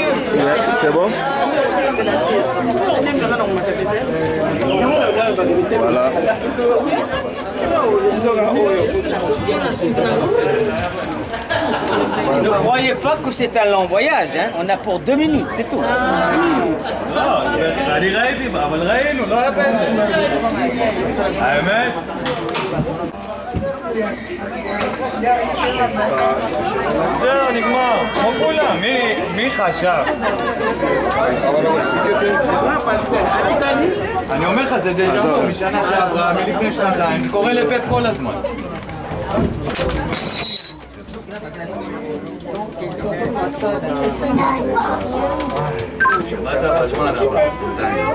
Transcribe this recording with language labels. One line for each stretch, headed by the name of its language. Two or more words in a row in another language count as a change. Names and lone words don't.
French: Ouais, c'est bon? Voilà. Ne croyez pas que c'est un long voyage, hein? On a pour 2 minutes, c'est tout.
Hebrew: זהו, נגמר, כמו כולם, מי חשב? אני אומר לך, זה דז'ה וו משנה שעברה, מלפני שנתיים, זה קורה לפפ כל הזמן. שמעת בזמן הבא, בינתיים.